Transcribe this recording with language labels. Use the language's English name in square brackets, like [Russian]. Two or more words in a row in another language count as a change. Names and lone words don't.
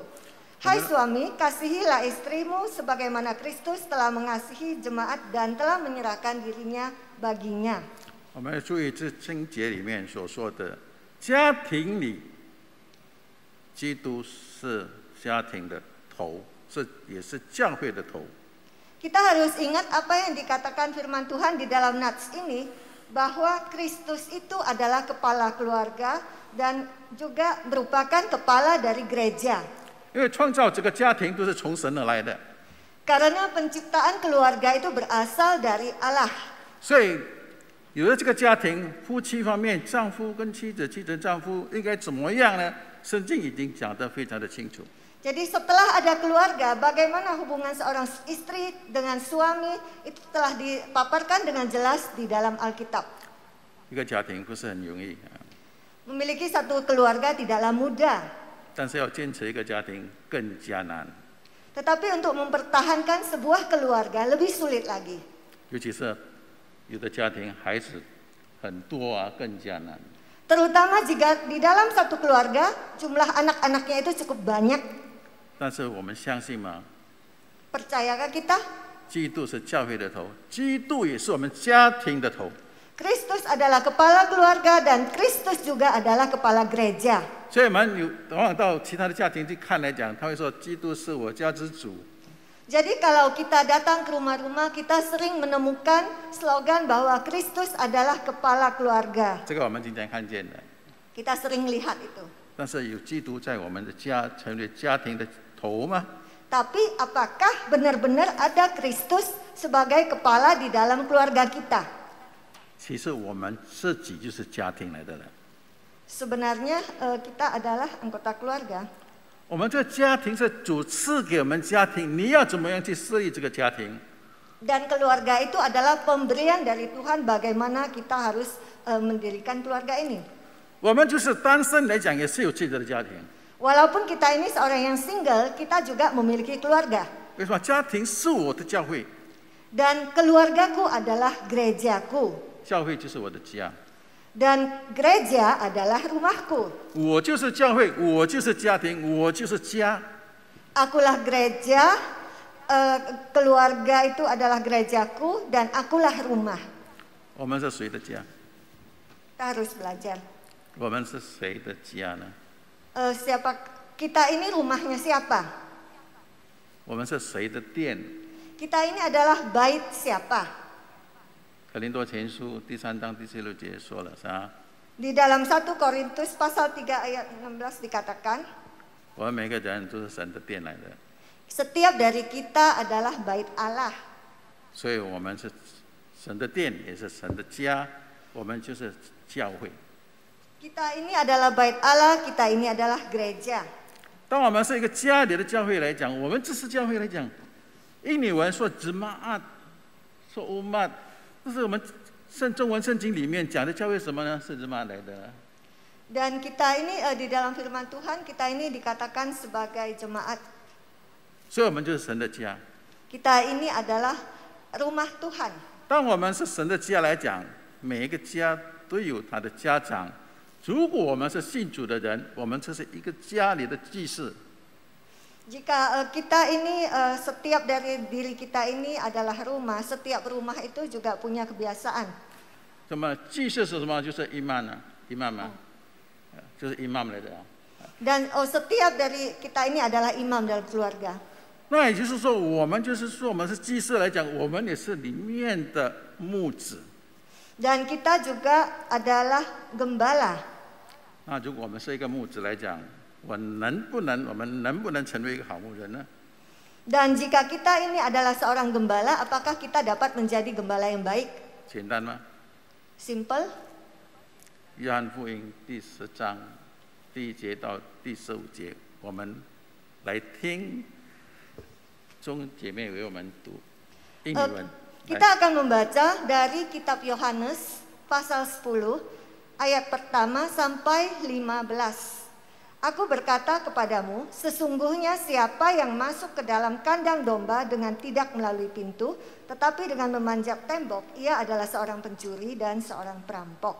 [Indonesian] Hai suami, kasihilah istrimu sebagaimana Kristus telah mengasihi jemaat dan telah menyerahkan dirinya baginya. [Chinese] 我们要注意这经节里面所说的，家庭里，基督是家庭的头，也是教会的头。 [Indonesian] Kita harus ingat apa yang dikatakan firman Tuhan di dalam nats ini, bahwa Kristus itu adalah kepala keluarga dan juga merupakan kepala dari gereja. [Chinese] 因为创造这个家庭都是从神而来的， [Indonesian] Karena penciptaan keluarga itu berasal dari Allah. [Chinese] 所以有了这个家庭，夫妻方面，丈夫跟妻子，妻子丈夫应该怎么样呢？圣经已经讲得非常的清楚。 [Indonesian] Jadi setelah ada keluarga, bagaimana hubungan seorang istri dengan suami itu telah dipaparkan dengan jelas di dalam Alkitab. [Chinese] 一个家庭不是很容易， [Indonesian] Memiliki satu keluarga tidaklah mudah, [Chinese] 但是要坚持一个家庭更加难， [Indonesian] tetapi untuk mempertahankan sebuah keluarga lebih sulit lagi. [Chinese] 尤其是有的家庭孩子很多啊，更加难。 [Indonesian] Terutama jika di dalam satu keluarga jumlah anak-anaknya itu cukup banyak. [Chinese] 但是我们相信吗？ [Indonesian] Percayakah kita? [Chinese] 基督是教会的头，基督也是我们家庭的头。 [Indonesian] Kristus adalah kepala keluarga dan Kristus juga adalah kepala gereja. [Chinese] 所以我们往往到其他的家庭去看来讲，他会说基督是我家之主。 [Indonesian] Jadi kalau kita datang ke rumah-rumah, kita sering menemukan slogan bahwa Kristus adalah kepala keluarga. [Chinese] 这个我们经常看见的。 [Indonesian] Kita sering lihat itu. [Chinese] 但是有基督在我们的家成为家庭的头吗？ [Indonesian] Tapi apakah benar-benar ada Kristus sebagai kepala di dalam keluarga kita? [Chinese] 其实我们自己就是家庭来的人。 [Indonesian] Sebenarnya kita adalah anggota keluarga. [Chinese] 我们这家庭是主赐给我们家庭，你要怎么样去设立这个家庭？ [Indonesian] Dan keluarga itu adalah pemberian dari Tuhan bagaimana kita harus mendirikan keluarga ini. [Chinese] 我们就是单身来讲，也是有自己的家庭。 [Indonesian] Walaupun kita ini seorang yang single, kita juga memiliki keluarga. [Chinese] 为什么？家庭是我的教会， [Indonesian] Dan keluargaku adalah gerejaku. [Chinese] 教会就是我的家。 [Indonesian] Dan gereja adalah rumahku. [Chinese] 我就是教会，我就是家庭，我就是家。 [Indonesian] Akulah gereja, keluarga itu adalah gerejaku, dan akulah rumah. [Chinese] 我们是谁的家？ [Indonesian] Kita harus belajar. [Chinese] 我们是谁的家呢？ [Indonesian] Siapa kita ini rumahnya siapa? [Chinese] 我们是谁的殿？ [Indonesian] Kita ini adalah bait siapa? [Chinese] 格林多前书第3章第16节说了啥？ [Indonesian] Di dalam 1 Korintus pasal 3 ayat 16 dikatakan, [Chinese] 我们每个人都是神的殿来的， [Indonesian] setiap dari kita adalah bait Allah. [Chinese] 所以我们是神的殿，也是神的家，我们就是教会。 [Indonesian] Kita ini adalah bait Allah, kita ini adalah gereja. [Chinese] 当我们是一个家里的教会来讲，我们这是教会来讲，印尼文说 jemaat， 说 umat， 这是我们中文圣经里面讲的教会什么呢？是 jemaat 来的。 [Indonesian] Dan kita ini di dalam firman Tuhan, kita ini dikatakan sebagai jemaat. [Chinese] 所以我们就是神的家。 [Indonesian] Kita ini adalah rumah Tuhan. [Chinese] 当我们是神的家来讲，每一个家都有他的家长。如果我们是信主的人，我们这是一个家里的祭司。 [Indonesian] Jika kita ini setiap dari diri kita ini adalah rumah, setiap rumah itu juga punya kebiasaan. [Chinese] 什么祭司是什么？就是 imam 啊，imam 啊，就是 imam 来的啊。 [Indonesian] Dan setiap dari kita ini adalah imam dalam keluarga. [Chinese] 那也就是说，我们就是说，我们是祭司来讲，我们也是里面的牧子。 [Indonesian] Dan kita juga adalah gembala. [Chinese] 那如果我们是一个牧子来讲，我们能不能成为一个好牧人呢？ [Indonesian] Dan jika kita ini adalah seorang gembala, apakah kita dapat menjadi gembala yang baik? [Chinese] 简单吗？ [Indonesian] Simple. [Chinese] 约翰福音第10章第1节到第15节，我们来听钟姐妹为我们读英语文。 [Indonesian] Kita akan membaca dari kitab Yohanes pasal 10 ayat pertama sampai 15. Aku berkata kepadamu, sesungguhnya siapa yang masuk ke dalam kandang domba dengan tidak melalui pintu, tetapi dengan memanjat tembok, ia adalah seorang pencuri dan seorang perampok.